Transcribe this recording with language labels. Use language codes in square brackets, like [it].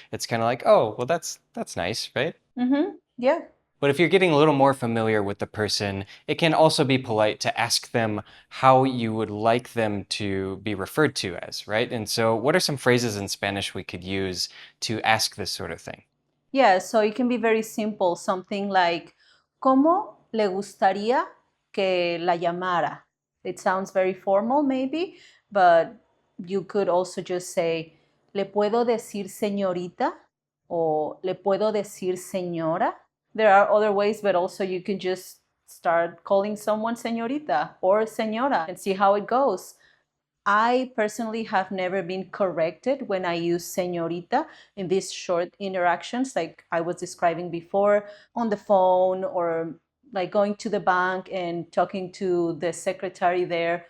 [en] It's kind of like, oh, well, that's nice, right? Mm-hmm. Yeah. But if you're getting a little more familiar with the person, it can also be polite to ask them how you would like them to be referred to as, right? And so, what are some phrases in Spanish we could use to ask this sort of thing? Yeah, so it can be very simple, something like, [es] ¿Cómo le gustaría que la llamara? [en] It sounds very formal, maybe, but you could also just say, [es] ¿Le puedo decir señorita? Or ¿Le puedo decir señora? [en] There are other ways, but also you can just start calling someone señorita or señora and see how it goes. I personally have never been corrected when I use señorita in these short interactions, like I was describing before, on the phone or like going to the bank and talking to the secretary there.